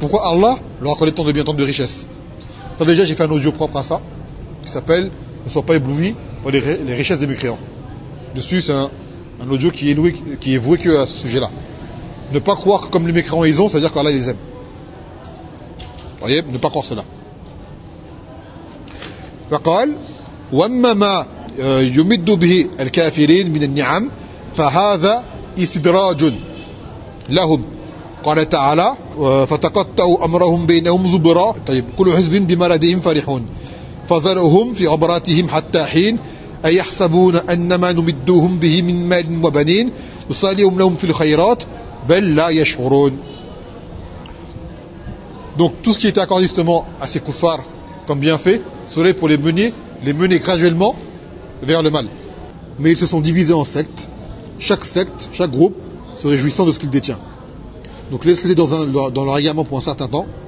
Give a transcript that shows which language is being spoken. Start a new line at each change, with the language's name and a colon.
French: Pourquoi Allah leur a accordé tant de biens, tant de richesses ? Ça déjà, j'ai fait un audio propre à ça, qui s'appelle « Ne sois pas ébloui par les richesses des mécréants ». Dessus, c'est un audio qui est voué qu'à ce sujet-là. Ne pas croire que comme les mécréants ils ont, ça veut dire qu'Allah les aime. Vous voyez ? Ne pas croire cela.
Arabic: « Faqal, wamma ma yumiddu bihi al-kafirin min al-ni'am » فهذا استدراج لهم قال تعالى فتقطعوا امرهم بينهم زبرا طيب كل حزب بما لديهم فرحون فذرهم في عبراتهم حتى حين ايحسبون انما نمدهم به من مال وبنين نصالحهم لهم في الخيرات بل لا يشعرون.
French: Donc tout ce qui est accordé justement à ces koufars comme bienfait serait pour les mener graduellement vers le mal, mais ils se sont divisés en sectes. Chaque secte, chaque groupe se réjouissant de ce qu'il détient. Donc laisse-les dans leur égarement pour un certain temps.